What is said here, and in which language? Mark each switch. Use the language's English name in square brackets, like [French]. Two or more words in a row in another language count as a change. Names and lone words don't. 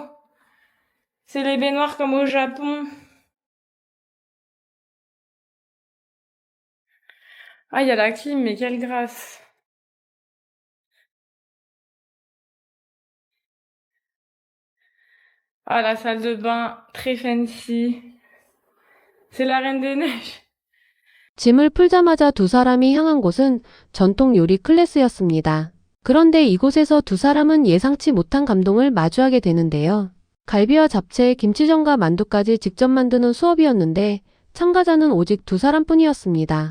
[French] C'est les baignoires comme au Japon. Ah, il y a la clim, mais quelle grâce! Ah, la salle de bain, très fancy. C'est la Reine des Neiges. [Korean] 짐을 풀자마자 두 사람이 향한 곳은 전통 요리 클래스였습니다. 그런데 이곳에서 두 사람은 예상치 못한 감동을 마주하게 되는데요. 갈비와 잡채, 김치전과 만두까지 직접 만드는 수업이었는데 참가자는 오직 두 사람뿐이었습니다.